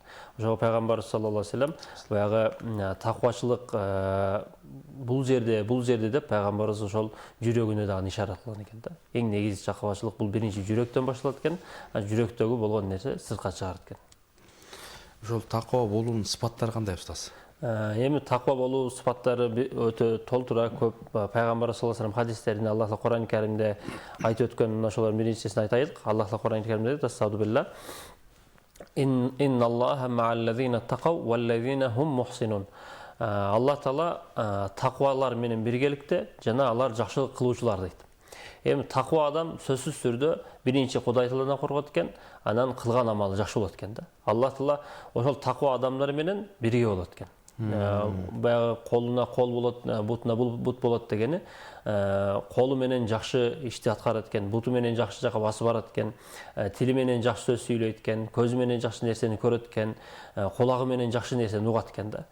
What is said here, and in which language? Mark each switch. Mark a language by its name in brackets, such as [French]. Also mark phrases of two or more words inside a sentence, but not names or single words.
[Kyrgyz] Ошо Пайгамбар [Arabic] صلى الله عليه وسلم [Kyrgyz] баягы таквачылык бул жерде деп Пайгамбарыбыз ошол жүрөгүнө дагы ишарат кылган экен да. Эң негизги таквачылык бул биринчи жүрөктөн башталат экен, жүрөктөгү болгон нерсе сыртка чыгарат экен. Ошол таква болуунун сыпаттары кандай, устаз? Эми таква болуу сыпаттары өтө толтура көп. Пайгамбар [Arabic] صلى الله عليه وسلم [Kyrgyz] хадистеринде Аллах Таала Кур'ан-ы Каримде айтып өткөн ошолордун биринчисин айтайык. Аллах Таала Кур'ан-ы Каримде айтат: "Астагфирулла. [Arabic] إن الله مع الذين اتقوا والذين هم محسنون". [Kyrgyz] Аллах Таала таквалар менен биргеликте жана алар жакшылык кылуучулар дейт. Эми таква адам сөзсүз түрдө биринчи Кудай Тааладан коргот экен, анан кылган амалы жакшы болот экен да. Аллах Таала ошол таква адамдар менен бирге болот экен. Баягы колуна кол болот, бутуна бут болот дегени, колу менен жакшы ишти аткарат экен, буту менен жакшы жака басып барат экен, тили менен жакшы сөз сүйлөйт экен, көзү менен жакшы нерсени көрөт экен, кулагы менен жакшы нерсени угат экен да.